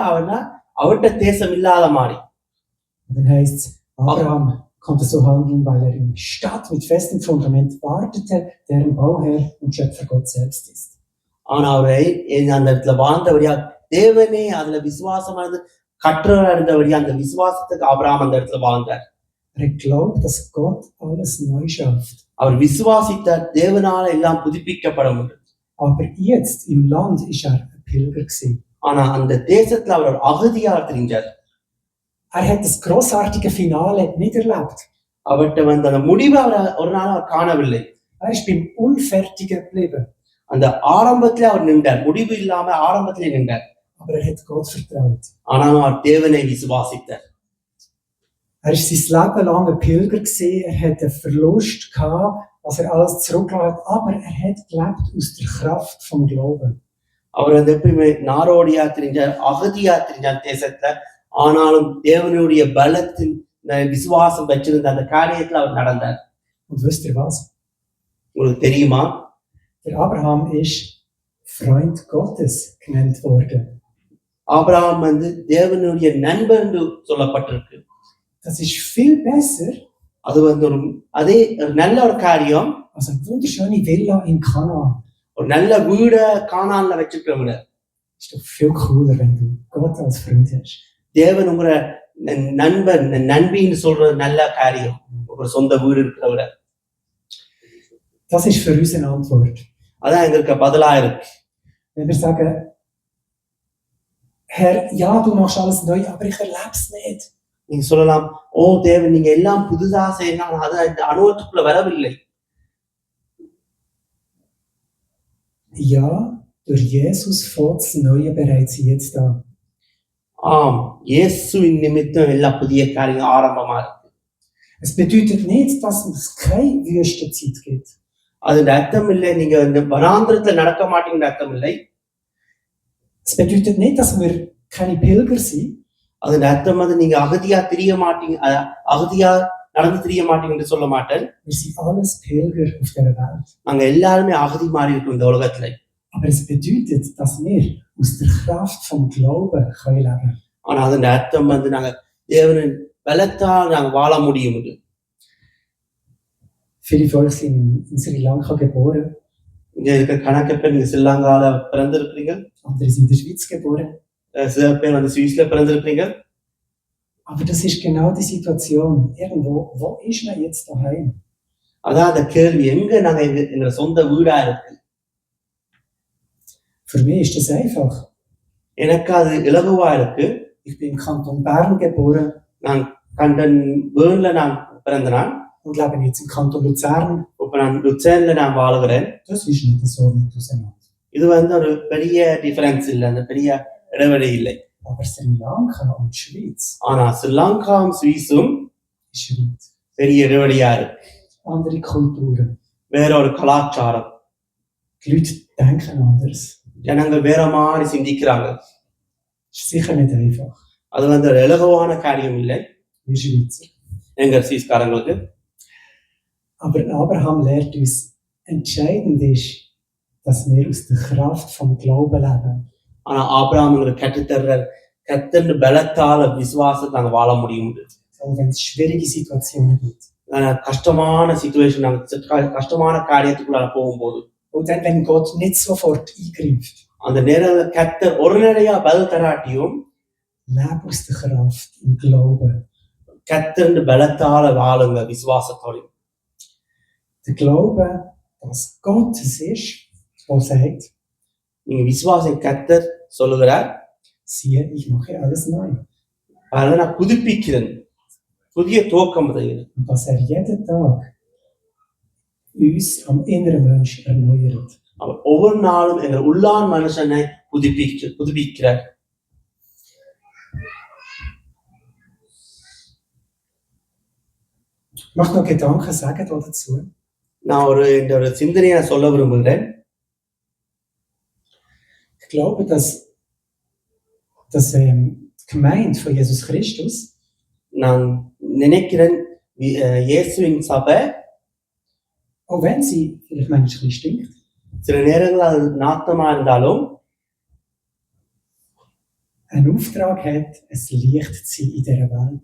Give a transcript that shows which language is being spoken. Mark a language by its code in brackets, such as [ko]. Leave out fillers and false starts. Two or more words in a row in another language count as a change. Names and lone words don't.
[ta] அவர்கிட்ட தேசம் இல்லாத மாதிரி. [de] Und dann heißt es, Abraham konnte so handeln, weil er in Stadt mit festem Fundament wartete, deren Bauherr und Schöpfer Gott selbst ist. [ta] ஆனா அவரை அந்த இடத்துல வாழ்ந்தபடியா தேவனே அதுல விசுவாசமா இருந்து கற்றவரா இருந்தபடியா அந்த விசுவாசத்துக்கு ஆபிரகாம் அந்த இடத்துல வாழ்ந்தார். [de] Er glaubt, dass Gott alles neu schafft. [ta] அவர் விசுவாசித்தார் தேவனால எல்லாம் புதுப்பிக்கப்பட முடியும். [de] Aber jetzt im Land ist er ein Pilger gewesen. [ta] ஆனா அந்த தேசத்துல அவர் ஒரு அகதியா தெரிஞ்சார். [de] Er hat das großartige Finale nicht erlebt. [ta] அவர்கிட்ட வந்து அந்த முடிவை ஒரு நாள் அவர் காணவில்லை. [de] Ist beim Unfertigen geblieben. [ta] அந்த ஆரம்பத்திலே அவர் நின்றார். முடிவு இல்லாம ஆரம்பத்திலே நின்றார். [de] Aber er hat Gott vertraut. [ta] ஆனாலும் அவர் தேவனை விசுவாசித்தார். [de] Ist sein Leben lang ein Pilger gewesen. Er hat einen Verlust gehabt, was er alles zurückgelassen hat. Aber er hat gelebt aus der Kraft vom Glauben. [ta] அவர் வந்து எப்பயுமே நாரோடியா தெரிஞ்சார், அகதியா தெரிஞ்சார் தேசத்துல. ஆனாலும் தேவனுடைய பலத்தின் விசுவாசம் வச்சிருந்த அந்த காரியத்துல அவர் நடந்தார். [de] Und wisst ihr was? [ta] உங்களுக்கு தெரியுமா? [de] Der Abraham ist Freund Gottes genannt worden. [ta] ஆபிரகாம் வந்து தேவனுடைய நண்பர் என்று சொல்லப்பட்டிருக்கு. [de] Das ist viel besser [ta] அது வந்து அதே ஒரு நல்ல ஒரு காரியம். [de] als eine wunderschöne Villa in Kanaan. [ta] ஒரு நல்ல வீட கானான்ல வச்சிருக்கிறவங்க. [de] Ist doch viel cooler, wenn du Gott als Freund hast. [ta] தேவன் உங்களை நண்பன் நண்பின்னு சொல்றது நல்ல காரியம். ஒரு சொந்த வீடு இருக்கிறவங்க. [de] Das ist für uns eine Antwort. [ta] அதான் எங்களுக்கு பதிலா இருக்கு. [de] Wenn wir sagen, Herr, ja, du machst alles neu, aber ich erlebe es nicht. [ta] நீங்க சொல்லலாம், ஓ தேவன் நீங்க எல்லாம் புதுசா செய்யலாம், அது இந்த அனுபவத்துக்குள்ள வரவில்லை. [de] Ja, durch Jesus fängt das Neue bereits jetzt an. [ta] ஆம், இயேசுவின் நிமித்தம் எல்லா புதிய காரியம் ஆரம்பமா இருக்கு. [de] Es bedeutet nicht, dass es keine Wüstenzeit gibt. [ta] அது அர்த்தம் இல்லை நீங்க இந்த வனாந்திரத்துல நடக்க மாட்டீங்கன்னு அர்த்தம் இல்லை. [de] Es bedeutet nicht, dass wir keine Pilger sind. [ta] அது அர்த்தம் அது நீங்க அகதியா திரிய மாட்டீங்க, அகதியா நடந்து திரிய மாட்டீங்கன்னு சொல்ல மாட்டேன். [de] Wir sind alles Pilger auf dieser Welt. [ta] நாங்க எல்லாருமே அகதி மாறி இருக்கோம் இந்த உலகத்துல. [de] Aber es bedeutet, dass wir aus der Kraft vom Glauben können leben. [ta] ஆனா அது அர்த்தம் வந்து நாங்க தேவனின் பலத்தால் நாங்க வாழ முடியும். [de] Viele von euch sind in Sri Lanka geboren. [ta] இங்க இருக்க கணக்கு பேர் நீங்க ஸ்ரீலங்கால பிறந்திருக்கிறீங்க. [de] Andere sind in der Schweiz geboren. [ta] சில பேர் வந்து சுவிஸ்ல பிறந்திருக்கிறீங்க. [de] Aber das ist genau die Situation. Irgendwo, wo ist man jetzt daheim? [ta] அதான் அந்த கேள்வி, எங்க நாங்க எங்க சொந்த வீடா இருக்கு. [de] Für mich ist das einfach. [ta] எனக்கு அது இலகுவா இருக்கு. [de] Ich bin im Kanton Bern geboren. [ta] நான் கண்டன் பேர்ன்ல நான் பிறந்தேன். [de] Und lebe jetzt im Kanton Luzern. [ta] இப்ப நான் லுசேன்ல நான் வாழுகிறேன். [de] Das ist nicht so weit auseinander. [ta] இது வந்து ஒரு பெரிய டிஃபரன்ஸ் இல்லை, அந்த பெரிய இடைவெளி இல்லை. [de] Aber Sri Lanka und die Schweiz [ta] ஆனா ஸ்ரீலங்காவும் சுவிஸும் [de] ist weit. [ta] பெரிய இடைவெளியா இருக்கு. [de] Andere Kulturen. [ta] வேற ஒரு கலாச்சாரம். [de] Die Leute denken anders. [ta] ஜனங்கள் வேற மாதிரி சிந்திக்கிறாங்க. [de] Ist sicher nicht einfach. [ta] அது வந்து ஒரு இலகுவான காரியம் இல்லை [de] Wir Schweizer. [ta] எங்க சுவிஸ்காரங்களுக்கு. [de] Aber Abraham lehrt uns, entscheidend ist, dass wir aus der Kraft vom Glauben leben. [ta] ஆனா ஆபிரகாம் கற்றுத்தர்ற கத்தர் பலத்தால விசுவாசத்தை நாங்க வாழ முடியும். [de] Auch wenn es schwierige Situationen gibt. [ta] கஷ்டமான சிச்சுவேஷன், நாங்க கஷ்டமான காரியத்துக்குள்ள போகும்போது, [de] Und dann, wenn Gott nicht sofort eingreift, [ta] அந்த நேரம் கத்தர் ஒரு நேரையா பதில் தராட்டியும் [de] lebe aus der Kraft im Glauben. [ta] கத்தர் பலத்தால வாழுங்க விசுவாசத்தோட. [de] Der Glaube, dass Gott es ist, der sagt, [ta] நீங்க விசுவாசம் கத்தர் சொல்லுகிறார், [de] siehe, ich mache alles neu. [ta] அதை நான் புதுப்பிக்கிறேன், புதிய துவக்கம் செய்கிறேன். [de] Und dass jeden Tag uns am inneren Mensch erneuert. [ta] அவர் ஒவ்வொரு நாளும் எங்கள் உள்ளான் மனுஷனை புதுப்பிக்கிறார். [de] Ich möchte noch Gedanken sagen dazu. [ta] நான் இந்த ஒரு சிந்தனையை சொல்ல விரும்புகிறேன். [de] Ich glaube, dass Gemeinde von Jesus Christus [ta] நான் நினைக்கிறேன் இயேசுவின் சபை, [de] auch wenn sie vielleicht manchmal stinkt, [ta] சில நேரங்கள் அது நாத்தமா இருந்தாலும் [de] einen Auftrag hat, ein Licht zu sein in dieser Welt.